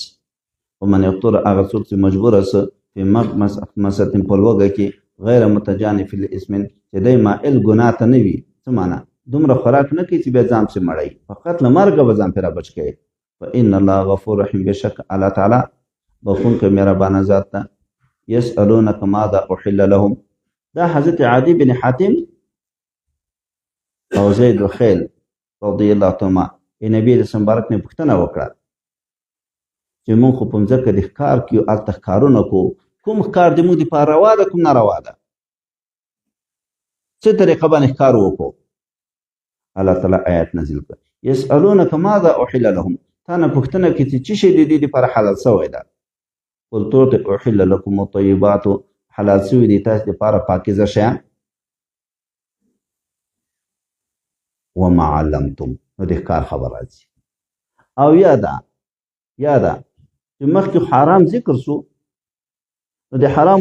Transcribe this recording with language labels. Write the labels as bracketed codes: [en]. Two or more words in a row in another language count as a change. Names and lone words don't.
[ar] ومن یفطر، [ps] هغه څوک چې مجبوره سه [ar] فی مخمصة [ps] په لوږه کې، [ar] غیر متجانف لاسم، [ps] چې دی مائل ګناه ته نه وي. څه معنا؟ دومره خوراک نه کوي چې بیا ځان پسې مړی، فقط له مرګه به ځان پرې رابچ کوي. [ar] فإن الله غفور رحیم، [ps] بېشک الله تعالی بخښونکی مهربانه ذات ده. [ar] یسألونک ماذا احل لهم، [ps] دا حضرت عدی بن حاتم او زید الخیل [ar] رضی الله عنهما [ps] نبی رسول مبارک نه پوښتنه وکړه چې مونږ خو په مځکه د ښکار کې هلته ښکارونه کوو، کوم ښکار د موږ دپاره روا ده کوم ناروا ده څه طریقه باندې ښکار وکړو الله تعالی آیات نازل کړ [ar] یسألونک ماذا احل لهم [ps] تا نه پوښتنه کوي چې څه شی د دې دپاره حلال سوی ده قل تو ته [ar] احل لكم الطیبات [ps] حلال سوي دي تاسو دپاره پاکیزه شیان [ar] وما علمتم [ps] نو د ښکار خبر راځي او یا ده چې مخکې حرام ذکر سو نو د حرام